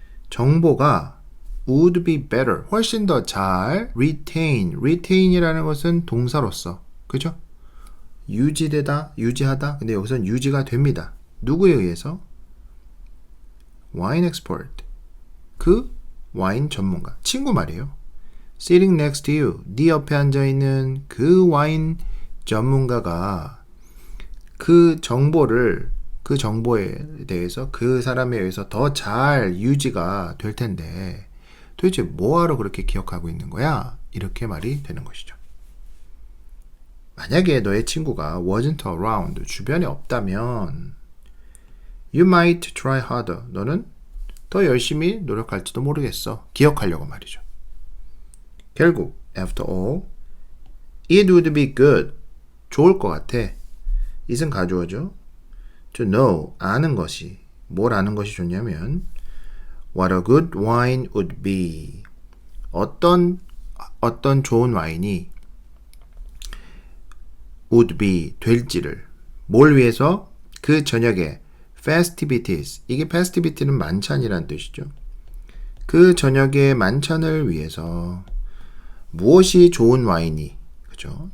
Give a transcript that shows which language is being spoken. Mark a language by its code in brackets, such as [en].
[ko] 정보가 [en] would be better. [ko] 훨씬 더 잘 retain. retain이라는 것은 동사로서. 그죠? 유지되다, 유지하다. 근데 여기서는 유지가 됩니다. 누구에 의해서? wine expert. 그 와인 전문가. 친구 말이에요. [en] sitting next to you. [ko] 네 옆에 앉아있는 그 와인 전문가가 그 정보에 대해서 그 사람에 의해서 더 잘 유지가 될 텐데 도대체 뭐하러 그렇게 기억하고 있는 거야? 이렇게 말이 되는 것이죠. 만약에 너의 친구가 [en] wasn't around, [ko] 주변에 없다면 [en] you might try harder. [ko] 너는 더 열심히 노력할지도 모르겠어. 기억하려고 말이죠. 결국 [en] after all, it would be good. [ko] 좋을 것 같아. it은 가주어죠. [en] to know, [ko] 아는 것이. 뭘 아는 것이 좋냐면 [en] what a good wine would be. [ko] 어떤 좋은 와인이 [en] would be, [ko] 될지를. 뭘 위해서? 그 저녁에 festivities. 이게 festivity는 만찬이란 뜻이죠. 그 저녁의 만찬을 위해서 무엇이 좋은 와인이, 그죠?